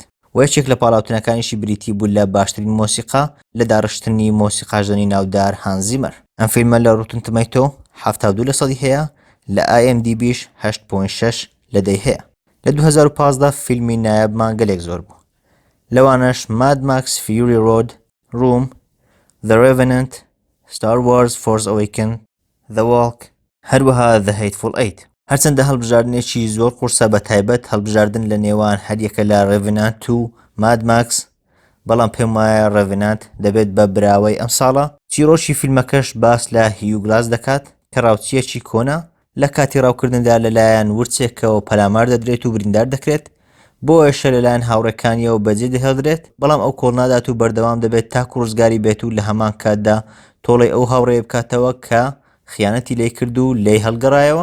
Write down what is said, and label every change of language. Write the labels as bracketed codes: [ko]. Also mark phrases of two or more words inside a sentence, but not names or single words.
[ckb] و یەکێک لە پاڵاوتنەکانیشی بریتی بوو لە باشترین مۆسیقا لە داڕشتنی مۆسیقاژنی ناودار هانس زیمەر. ئەم فیلمە لە ڕوتن تۆمەتۆ 72% هەیە، لە IMDBش 8.6 لەدەی هەیە. لە 2015 فیلمی نایابمان گەلێک زۆر بوو، لەوانەش ماد ماکس فیوری رۆد، روم، The Revenant، Star Wars Force Awakens، The Walk، هەروەها The Hateful Eight. هەرچەندە هەڵبژاردنێکی زۆر قورسە بە تایبەت هەڵبژاردن لە نێوان هەریەکە لە Revenant و ماد ماکس، بەڵام پێم وایە Revenant دەبێت بە براوەی ئەم ساڵە. چیرۆکی فیلمەکەش باس لە هیوگلاس دەکات کە ڕاوچیەکی کۆنا لە کاتی ڕاوکردندا لەلایەن ورچێکەوە پەلامار دەدرێت و بریندار دەکرێت، بۆ ئێشە لەلایەن هاوڕێکانیەوە بەجێ دەهێڵدرێت، بەڵام ئەو کۆڵنادات و بەردەوام دەبێت تاکو ڕزگاری بێت و لە هەمان کاتدا تۆڵی ئەو هاوڕێ بکاتەوە کە خیانەتی لێی کرد و لێی هەڵگەڕایەوە.